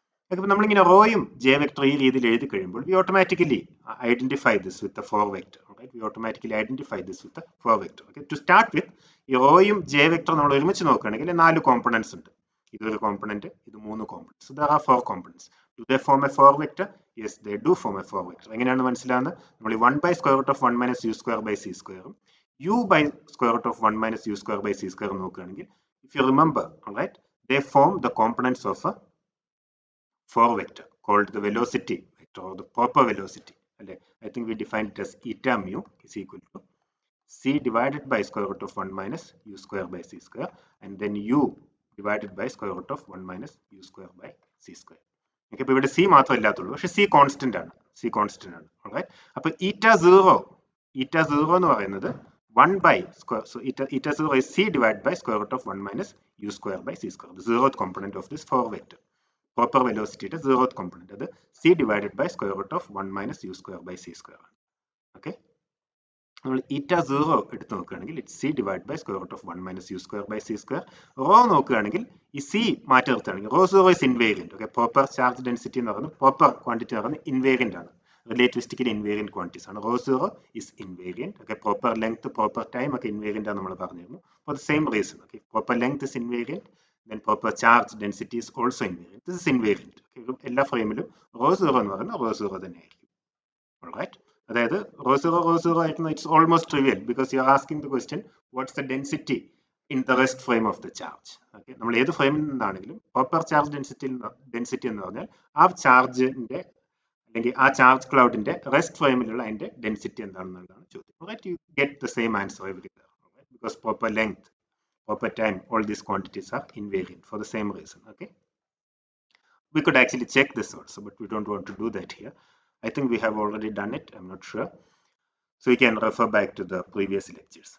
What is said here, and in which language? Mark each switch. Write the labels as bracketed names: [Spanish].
[Malayalam] അപ്പോൾ നമ്മളിങ്ങനെ റോയും J vector ഈ രീതിയിൽ എഴുതി കഴിയുമ്പോൾ [English] we automatically identify this with the 4 vector. [Malayalam] Right? [English] We automatically identify this with the 4 vector. Okay? To start with, [Malayalam] ഈ റോയും ജെ വെക്ടർ നമ്മൾ ഒരുമിച്ച് നോക്കുകയാണെങ്കിൽ [English] 4 components ഉണ്ട്. ഇതൊരു component, ഇത് 3 components. So there are 4 components. Do they form a 4 vector? Yes, they do form a 4 vector. [Malayalam] എങ്ങനെയാണ് മനസ്സിലാവുന്നത്? [English] നമ്മൾ 1 by square root of 1 minus U square by C square U by square root of 1 minus U square by C square നോക്കുകയാണെങ്കിൽ, if you remember, alright, they form the components of a 4 vector called the velocity vector or the proper velocity. I think we defined it as eta mu is equal to C divided by square root of 1 minus U square by C square, and then U divided by square root of 1 minus U square by C square. [Malayalam] Okay, അപ്പോൾ ഇവിടെ C മാത്രമല്ലാത്തുള്ളൂ, പക്ഷെ C constant ആണ്. C constant ആണ്. [English] Alright, അപ്പോൾ eta 0 എന്ന് പറയുന്നത് 1 by square, so eta 0 is C divided by square root of 1 minus U square by C square, the zeroth component of this 4 vector. Proper velocity is zeroth component, that is C divided by square root of 1 minus U square by C square. Okay, നമ്മൾ eta 0 എടുത്ത് നോക്കുകയാണെങ്കിൽ it's C divided by square root of 1 minus U square by C square. [Malayalam] Rho നോക്കുകയാണെങ്കിൽ ഈ C മാറ്റി നിർത്തുകയാണെങ്കിൽ rho 0 is invariant. Okay, proper charge density എന്ന് പറയുന്നത് proper quantity എന്ന് പറയുന്നത് invariant ആണ്. [English] Relativistically invariant quantities ആണ്. Rho 0 is invariant. Okay, proper length, proper time ഒക്കെ invariant ആണ് നമ്മൾ പറഞ്ഞിരുന്നു. For the same reason, okay, proper length is invariant, then proper charge density is also invariant. This is invariant. [Malayalam] Okay, എല്ലാ ഫ്രെയിമിലും rho 0 എന്ന് പറയുന്നത് rho 0 തന്നെയായിരിക്കും. [English] Alright, അതായത് rho 0 ആയിരിക്കുന്ന, it's almost trivial because you are asking the question what's the density in the rest frame of the charge. [Malayalam] Okay, നമ്മൾ ഏത് ഫ്രെയിമിൽ നിന്നാണെങ്കിലും proper charge density എന്ന് പറഞ്ഞാൽ ആ ചാർജിന്റെ അല്ലെങ്കിൽ ആ ചാർജ് ക്ലൗഡിന്റെ റെസ്റ്റ് ഫ്രെയിമിലുള്ള അതിന്റെ ഡെൻസിറ്റി എന്താണെന്നുള്ളതാണ് ചോദ്യം. [English] Alright, you get the same answer everywhere. Alright, because proper length, proper time, all these quantities are invariant for the same reason. Okay, we could actually check this also, but we don't want to do that here. I think we have already done it, I'm not sure. So you can refer back to the previous lectures.